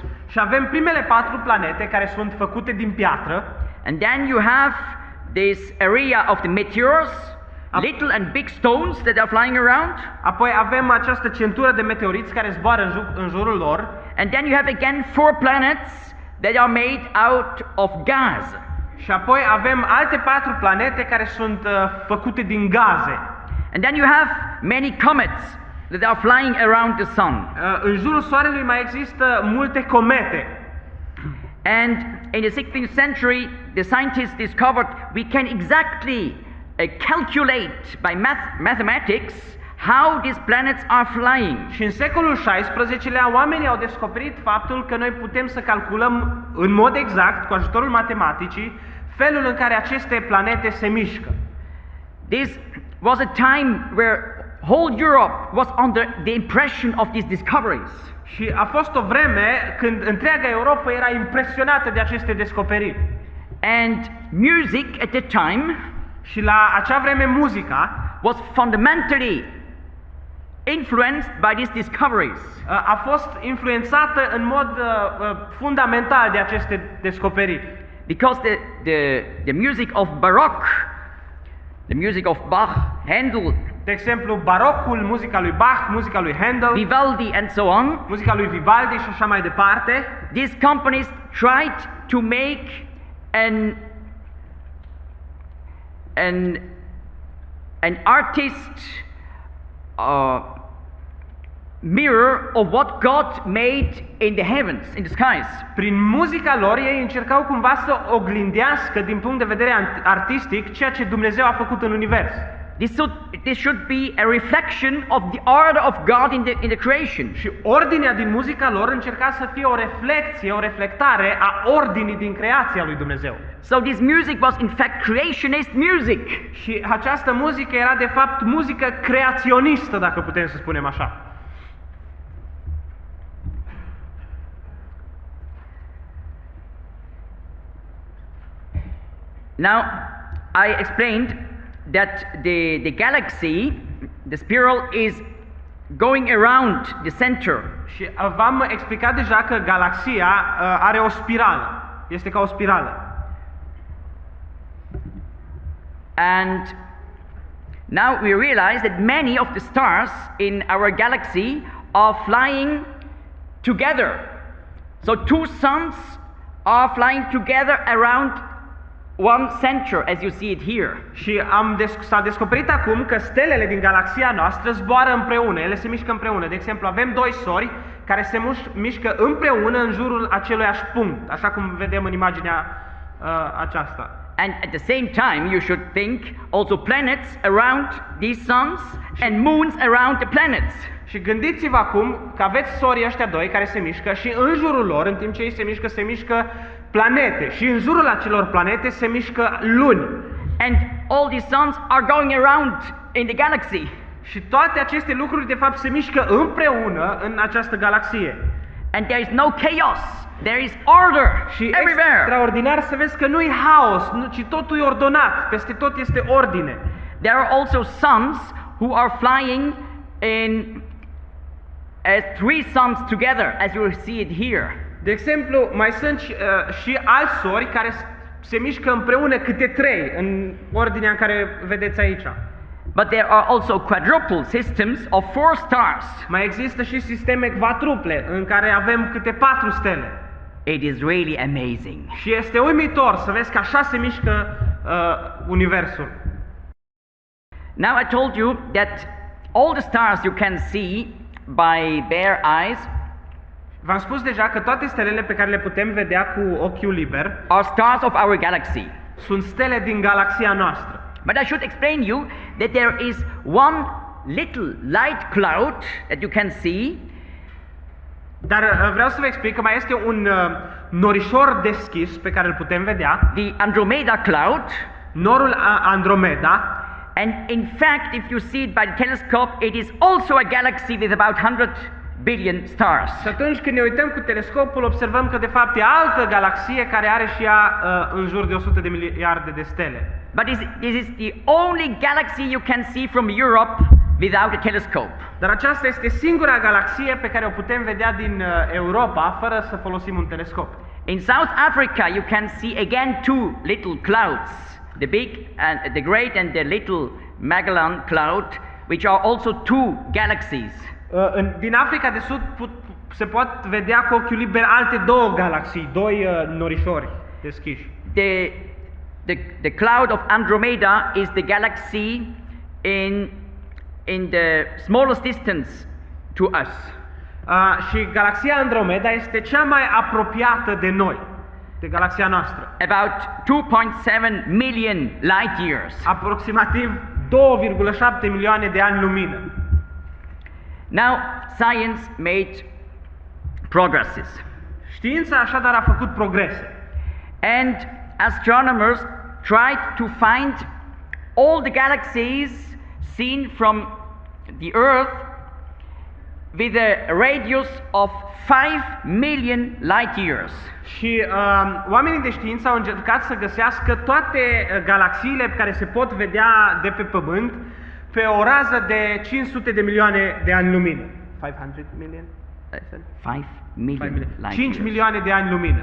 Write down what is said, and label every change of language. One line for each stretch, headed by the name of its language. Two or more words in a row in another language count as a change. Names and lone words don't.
Romanian: Și avem primele 4 planete care sunt făcute din piatră.
English: And then you have this area of the meteors. little and big stones that are flying around.
Romanian: Apoi avem această centură de meteoriți care zboară în jurul lor.
English: And then you have again 4 planets that are made out of gas.
Romanian: Și apoi avem alte 4 planete care sunt făcute din gaze.
English: And then you have many comets that are flying around the sun.
Romanian: În jurul soarelui mai există multe comete.
English: And in the 16th century, the scientists discovered we can exactly calculate by mathematics how these planets are flying.
Romanian: Și în secolul XVI-lea oamenii au descoperit faptul că noi putem să calculăm în mod exact, cu ajutorul matematicii, felul în care aceste planete se mișcă.
English: This was a time where whole Europe was under the impression of these discoveries.
Romanian: Și a fost o vreme când întreaga Europa era impresionată de aceste descoperiri.
English: And music at the time
Romanian: Și la acea vreme muzica
English: was fundamentally influenced by these discoveries.
Romanian: A fost influențată în mod fundamental de aceste descoperiri.
English: Because the music of Baroque, the music of Bach, Handel,
Romanian: De exemplu, barocul, muzica lui Bach, muzica lui Handel,
English: Vivaldi and so on,
Romanian: muzica lui Vivaldi și așa mai departe,
English: these companies tried to make an artist mirror of what God made in the heavens, in the skies.
Romanian: prin muzica lor ei încercau cumva să oglindească din punct de vedere artistic ceea ce Dumnezeu a făcut în univers.
English: This should be a reflection of the order of God in the creation.
Romanian: Și ordinea din muzica lor încerca să fie o reflecție, o reflectare a ordinii din creația lui Dumnezeu.
English: So this music was in fact creationist music.
Romanian: Și această muzică era de fapt muzică creaționistă, dacă putem să spunem așa.
English: Now, I explained that the galaxy, the spiral, is going around the center.
Romanian: Și v-am explicat deja că galaxia are o spirală. Este ca o spirală.
English: And now we realize that many of the stars in our galaxy are flying together. So 2 suns are flying together around one center, as you see it here.
Romanian: Și s-a descoperit acum că stelele din galaxia noastră zboară împreună, ele se mișcă împreună. De exemplu, avem 2 sori care se mișcă împreună în jurul aceluiași punct, așa cum vedem în imaginea aceasta.
English: And at the same time, you should think also planets around these suns and moons around the planets.
Romanian: Și gândiți-vă acum că aveți sorii ăștia 2 care se mișcă și în jurul lor, în timp ce ei se mișcă planete și în jurul acelor planete se mișcă luni.
English: And all these suns are going around in the galaxy.
Romanian: Și toate aceste lucruri de fapt se mișcă împreună în această galaxie.
English: And there is no chaos. There is order
Romanian: Și
English: everywhere.
Romanian: extraordinar să vezi că nu-i haos, ci totul e ordonat, peste tot este ordine.
English: There are also suns who are flying in 3 suns together, as you will see it here.
Romanian: De exemplu, mai sunt și alți sori care se mișcă împreună câte 3 în ordinea în care vedeți aici.
English: But there are also quadruple systems of 4 stars.
Romanian: Mai există și sisteme quadruple în care avem câte 4 stele.
English: It is really amazing.
Romanian: Și este uimitor să vezi că așa se mișcă universul.
English: Now I told you that all the stars you can see by bare eyes
Romanian: V-am spus deja că toate stelele pe care le putem vedea cu ochiul liber
English: are stars of our galaxy.
Romanian: sunt stele din galaxia noastră.
English: But I should explain you that there is one little light cloud that you can see.
Romanian: Dar vreau să vă explic că mai este un norișor deschis pe care îl putem vedea,
English: The Andromeda Cloud.
Romanian: norul Andromeda.
English: And in fact, if you see it by the telescope, it is also a galaxy with about 100 billion stars.
Romanian: Și atunci când ne uităm cu telescopul, observăm că de fapt e altă galaxie care are și ea în jur de 100 de miliarde de stele.
English: But this is the only galaxy you can see from Europe without a telescope.
Romanian: Dar aceasta este singura galaxie pe care o putem vedea din Europa fără să folosim un telescop.
English: In South Africa, you can see again 2 little clouds, the big and the great and the little Magellan Cloud, which are also two galaxies.
Romanian: Din Africa de Sud se pot vedea cu ochiul liber alte două galaxii, doi norișori deschiși.
English: The cloud of Andromeda is the galaxy in the smallest distance to us.
Romanian: Și galaxia Andromeda este cea mai apropiată de noi, de galaxia noastră.
English: About 2.7 million light years.
Romanian: Aproximativ 2,7 milioane de ani lumină.
English: Now, science made progresses.
Romanian: Știința așadar a făcut progrese.
English: And astronomers tried to find all the galaxies seen from the Earth with a radius of 5 million light years.
Romanian: Și oamenii de știință au încercat să găsească toate galaxiile care se pot vedea de pe Pământ pe o rază de 500 de milioane de ani lumină.
English: 500 million? 5 million light 5 years.
Romanian: milioane de ani lumină.